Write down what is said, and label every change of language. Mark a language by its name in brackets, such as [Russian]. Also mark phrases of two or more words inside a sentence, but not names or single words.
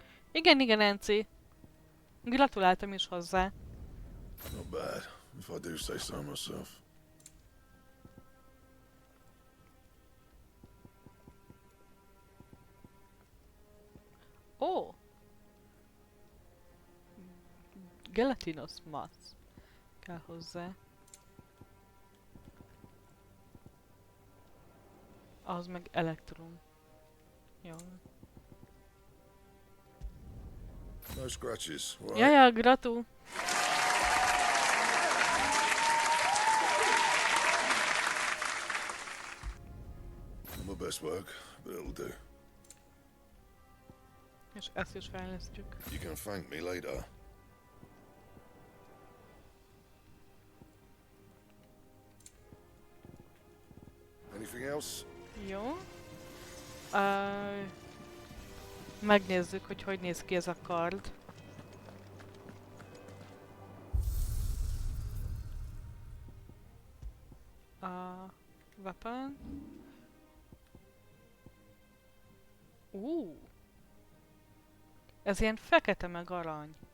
[Hungarian] Igen, igen, Enci. Gratuláltam is hozzá. [English] Not bad, if I do say so myself. Ó! Gelatinous mass [Hungarian] kell hozzá. Az meg elektrum. Jó. [English] No scratches, right? [Hungarian] Ja, gratu. [English] Not my best work, but it'll do. [Hungarian] És ezt is fejlesztjük. [English] You can thank me later. Anything else? [Hungarian] Jó. Megnézzük, hogy néz ki ez a kard. Weapon. Ez ilyen fekete meg arany.